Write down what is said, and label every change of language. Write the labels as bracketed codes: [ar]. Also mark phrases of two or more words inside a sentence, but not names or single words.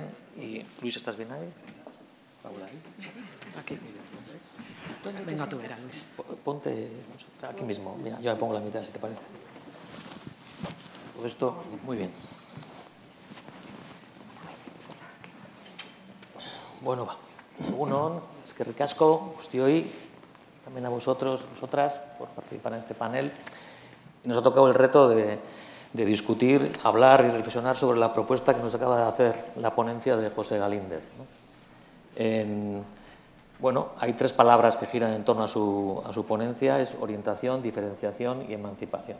[es] Y Luis, ¿estás bien ahí? Paula ahí. Aquí. Venga, tú verás, Luis. Ponte aquí mismo. Mira, yo me pongo en la mitad, si te parece. Todo esto, muy bien. [eu] Bueno, egunon, eskerrik asko, guztioi, [es] también a vosotros, vosotras, por participar en este panel. Y nos ha tocado el reto de discutir, hablar y reflexionar sobre la propuesta que nos acaba de hacer la ponencia de José Galíndez, ¿no? Bueno, hay tres palabras que giran en torno a su ponencia, es orientación, diferenciación y emancipación.